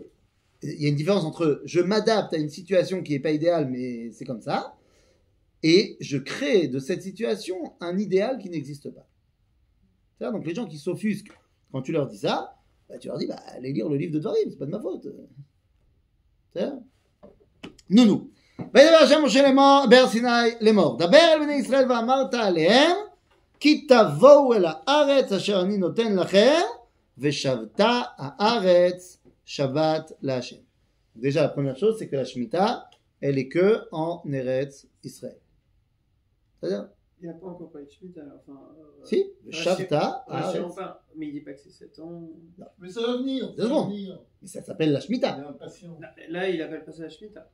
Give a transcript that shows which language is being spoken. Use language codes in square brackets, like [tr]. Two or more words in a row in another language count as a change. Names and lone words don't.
[fr] Il y a une différence entre je m'adapte à une situation qui n'est pas idéale, mais c'est comme ça, et je crée de cette situation un idéal qui n'existe pas. C'est-à-dire, donc les gens qui s'offusquent, quand tu leur dis ça, bah, tu leur dis, bah, allez lire le livre de Dvarim, c'est pas de ma faute. C'est-à-dire Nounou. [he] וידבר השם משה בהר סיני לאמור, דבר אל בני ישראל ואמרת עליהם, כי תבואו אל הארץ אשר אני נותן לכם, ושבתה הארץ שבת לה. [fr] Déjà, la première chose, c'est que la Shemitah, elle est que en Eretz Israël. C'est-à-dire il n'y a pas encore pas de Shemitah. Enfin, si, le Shabbat. Mais il dit pas que c'est 7 ans. Non. Mais ça va venir. C'est bon. Mais ça s'appelle la Shemitah. Là, il appelle pas ça la Shemitah.